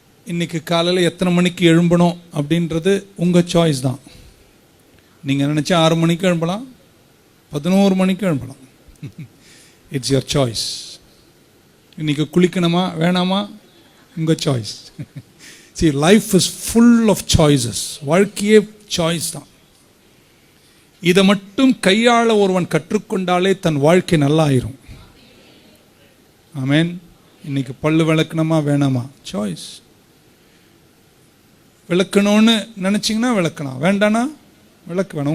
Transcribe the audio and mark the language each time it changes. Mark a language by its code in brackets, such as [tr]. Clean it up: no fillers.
[ta] இன்னைக்கு காலையில் எத்தனை மணிக்கு எழும்பணும் அப்படின்றது உங்கள் சாய்ஸ் தான். நீங்கள் நினச்சா 6 மணிக்கு எழும்பலாம், 11 மணிக்கு எழும்பலாம். [en] It's your choice. [ta] இன்னைக்கு குளிக்கணுமா வேணாமா, உங்கள் choice. [en] See, life is full of choices. [ta] வாழ்க்கையே சாய்ஸ் தான். இதை மட்டும் கையாள ஒருவன் கற்றுக்கொண்டாலே தன் வாழ்க்கை நல்லா ஆயிரும். ஆமென். இன்னைக்கு பல்லு விளக்கணுமா வேணாமா, சாய்ஸ். விளக்கணும்னு நினச்சிங்கன்னா விளக்கணும், வேண்டானா விளக்க வேணாம்.